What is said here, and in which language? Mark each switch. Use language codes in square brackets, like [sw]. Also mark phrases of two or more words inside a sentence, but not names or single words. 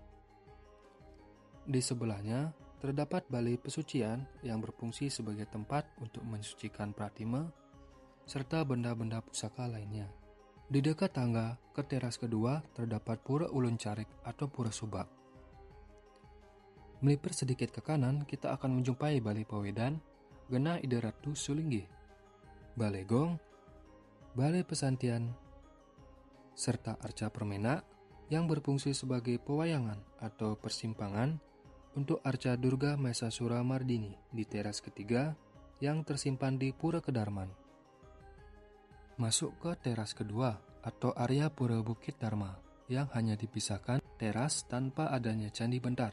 [id] Di sebelahnya terdapat Balai Pesucian yang berfungsi sebagai tempat untuk mensucikan pratima serta benda-benda pusaka lainnya. Di dekat tangga ke teras kedua terdapat Pura Ulun Carik atau Pura Subak. Melipir sedikit ke kanan, kita akan menjumpai Balai Pawedan, Genah Ida Ratu Sulinggi, Balai Gong, Balai Pesantian, serta Arca Permena yang berfungsi sebagai pewayangan atau persimpangan untuk Arca Durga Mahesasura Mardini di teras ketiga yang tersimpan di Pura Kedarman. Masuk ke teras kedua atau area Pura Bukit Dharma yang hanya dipisahkan teras tanpa adanya Candi Bentar.